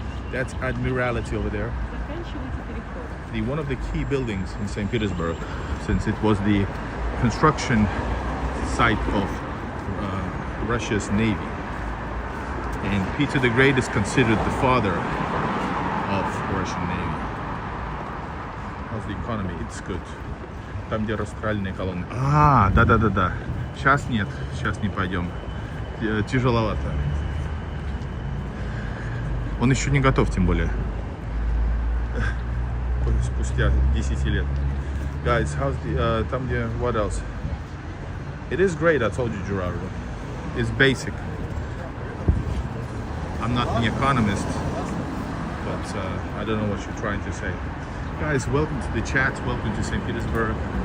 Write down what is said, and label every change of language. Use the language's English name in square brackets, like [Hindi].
[English] That's Admiralty over there. One of the key buildings in St. Petersburg, since it was the construction site of Russia's Navy. And Peter the Great is considered the father of Russian Navy. How's the economy? It's good. [Russian] Там, где растральные колонны. Да. Сейчас нет, сейчас не пойдем. Тяжеловато. Он еще не готов, тем более. Спустя 10 лет. [English] Guys, how's the [Russian] там где, [English] what else? It is great, I told you, Gerardo. It's basic. I'm not an economist, but I don't know what you're trying to say. Guys, welcome to the chat. Welcome to St. Petersburg.